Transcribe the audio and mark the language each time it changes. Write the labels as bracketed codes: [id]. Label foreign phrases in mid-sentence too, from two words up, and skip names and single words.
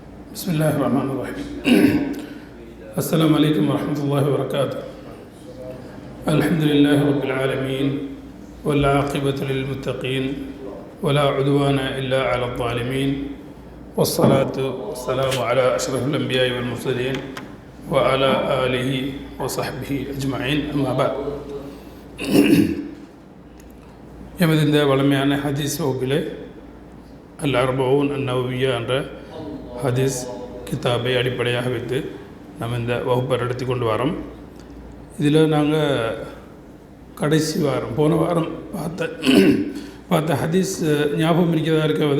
[ar] بسم الله الرحمن الرحيم السلام عليكم ورحمة الله وبركاته الحمد لله رب العالمين والعاقبة للمتقين ولا عدوان إلا على الظالمين والصلاة والسلام على أشرف الأنبياء والمرسلين وعلى آله وصحبه أجمعين أما بعد [ta] எமது இந்த வளமையான ஹதீஸ் வகுப்பிலே அல் அர்பஊன் அந்நவவிய்யா என்ற ஹதீஸ் கிதாபை அடிப்படையாக வைத்து நம்ம இந்த வகுப்பை நடத்தி கொண்டு வரோம். இதில் நாங்கள் கடைசி வாரம் போன வாரம் பார்த்த ஹதீஸ் ஞாபகம் இருக்கிறதா இருக்காது.